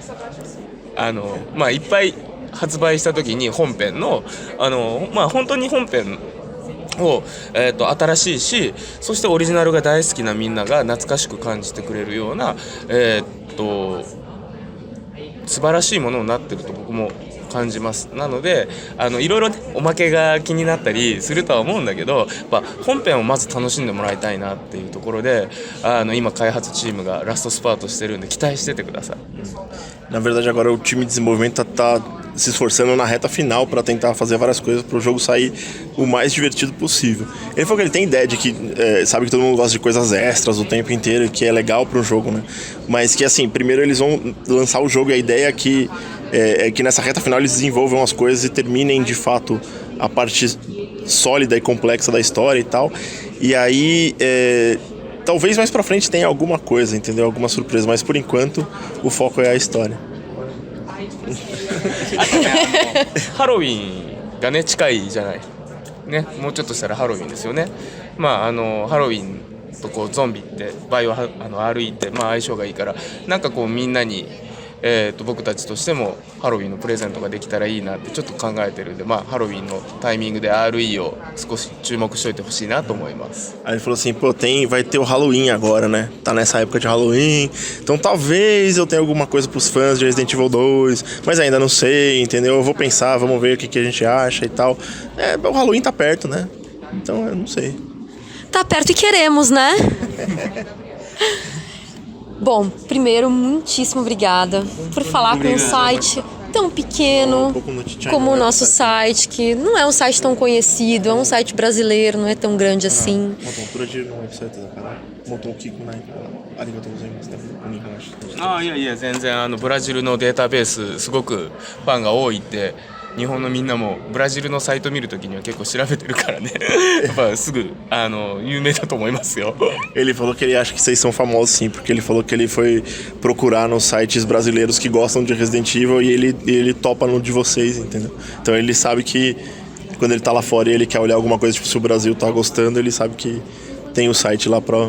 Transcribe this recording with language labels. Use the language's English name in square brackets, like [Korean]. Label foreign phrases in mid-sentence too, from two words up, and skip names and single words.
[Japanese] いっぱい発売した時に本編の本当に本編を、新しいし、そしてオリジナルが大好きなみんなが懐かしく感じてくれるような、素晴らしいものになってると僕も感じます。なのでいろいろ、ね、おまけが気になったりするとは思うんだけど、本編をまず楽しんでもらいたいなっていうところで今開発チームがラストスパートしてるんで期待しててください。 [Portuguese] Na verdade, agora o time de desenvolvimento tá se esforçando na reta final para tentar fazer várias coisas para o jogo sair o mais divertido possível. Ele falou que ele tem ideia de que sabe que todo mundo gosta de coisas extras o tempo inteiro, que é legal para um jogo, né? Mas que assim, primeiro eles vão lançar o jogo e a ideia é que nessa reta final eles desenvolvam as coisas e terminem de fato a parte sólida e complexa da história e tal. E aí talvez mais pra frente tenha alguma coisa, entendeu? Alguma surpresa, mas por enquanto o foco é a história. [Japanese] ハロウィンがね近いじゃないね、もうちょっとしたらハロウィンですよね。まあハロウィンとこうゾンビってバイオ歩いて、まあ、相性がいいからなんかこうみんなに、僕たちとしてもハロウィンのプレゼントができたらいいなってちょっと考えてるんで、まあ、ハロウィンのタイミングで RE を少し注目しておいてほしいなと思います。 [Portuguese] Aí ele falou assim, pô, vai ter o Halloween agora, né? Tá nessa época de Halloween, então talvez eu tenha alguma coisa pros fãs de Resident Evil 2, mas ainda não sei, entendeu? Eu vou pensar, vamos ver o que a gente acha e tal. O Halloween tá perto, né? Então eu não sei. Tá perto e queremos, né? Bom, primeiro, muitíssimo obrigada por falar com um site tão pequeno como o nosso site, que não é um site tão conhecido, é um site brasileiro, não é tão grande assim. [Japanese] Ah, いやいや全然ブラジルのデータベースすごくファンが多いって日本のみんなもブラジルのサイト見るときには結構調べてるからねやっぱすぐ有名だと思いますよ。 [Portuguese] Ele falou que ele acha que vocês são famosos sim, porque ele falou que ele foi procurar nos sites brasileiros que gostam de Resident Evil e ele topa no de vocês, entendeu? Então ele sabe que quando ele tá lá fora e ele quer olhar alguma coisa, tipo, se o Brasil tá gostando, ele sabe que tem o site lá pra...